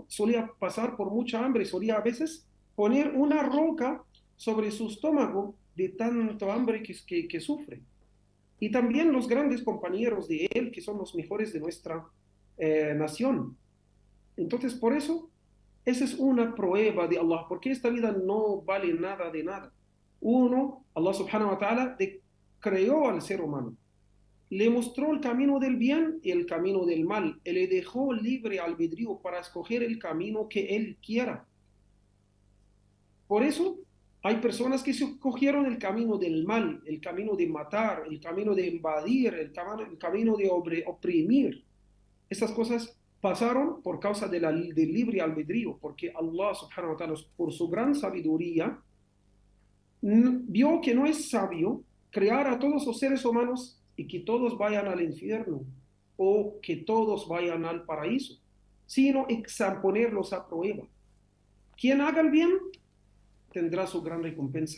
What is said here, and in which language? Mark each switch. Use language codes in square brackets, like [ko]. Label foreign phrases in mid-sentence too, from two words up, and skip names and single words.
[es] Solía pasar por mucha hambre, solía a veces poner una roca sobre su estómago de tanto hambre que sufre. Y también los grandes compañeros de él, que son los mejores de nuestra nación. Entonces, por eso, esa es una prueba de Allah, porque esta vida no vale nada de nada. Uno, Allah [ar] سبحانه وتعالى, [es] creó al ser humano, le mostró el camino del bien y el camino del mal, y le dejó libre albedrío para escoger el camino que él quiera. Por eso, hay personas que se escogieron el camino del mal, el camino de matar, el camino de invadir, el camino de oprimir. Estas cosas pasaron por causa del libre albedrío, porque Allah [ar] سبحانه وتعالى, [es] por su gran sabiduría, vio que no es sabio crear a todos los seres humanos y que todos vayan al infierno o que todos vayan al paraíso, sino ponerlos a prueba. Quien haga el bien tendrá su gran recompensa.